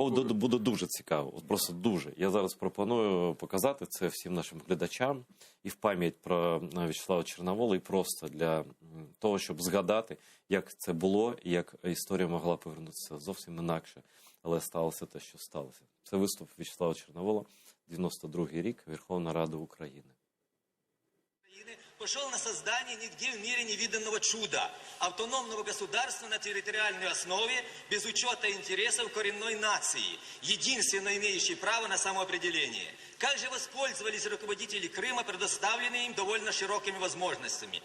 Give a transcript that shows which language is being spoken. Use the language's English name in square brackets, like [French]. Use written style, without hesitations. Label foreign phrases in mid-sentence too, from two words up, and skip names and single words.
[Ukrainian] Вам буде дуже цікаво, просто дуже. Я зараз пропоную показати це всім нашим глядачам і в пам'ять про В'ячеслава Чорновола, і просто для того, щоб згадати, як це було і як історія могла повернутися зовсім інакше. Але сталося те, що сталося. Це виступ В'ячеслава Чорновола, 92-й рік, Верховна Рада України. [Russian] пошел на создание нигде в мире невиданного чуда – автономного государства на территориальной основе, без учета интересов коренной нации, единственно имеющей право на самоопределение. Как же воспользовались руководители Крыма предоставленными им довольно широкими возможностями?